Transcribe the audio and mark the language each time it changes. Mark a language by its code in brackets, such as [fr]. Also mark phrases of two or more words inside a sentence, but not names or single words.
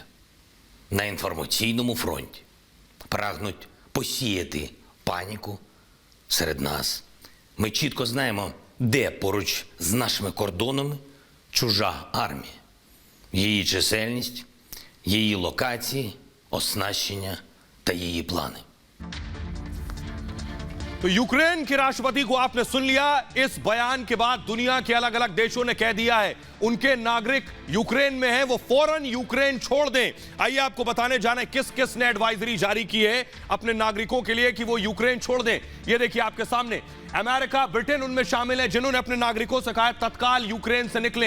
[uk] На інформаційному фронті прагнуть посіяти паніку серед нас. Ми чітко знаємо, де поруч з нашими кордонами чужа армія. Її чисельність, її локації, оснащення та її плани. [hi] तो यूक्रेन के राष्ट्रपति को आपने सुन लिया। इस बयान के बाद दुनिया के अलग अलग देशों ने कह दिया है उनके नागरिक यूक्रेन में हैं, वो फौरन यूक्रेन छोड़ दें। आइए आपको बताने जाने किस किस ने एडवाइजरी जारी की है अपने नागरिकों के लिए कि वो यूक्रेन छोड़ दें। ये देखिए आपके सामने, अमेरिका, ब्रिटेन उनमें शामिल है जिन्होंने अपने नागरिकों से कहा है तत्काल यूक्रेन से निकलें।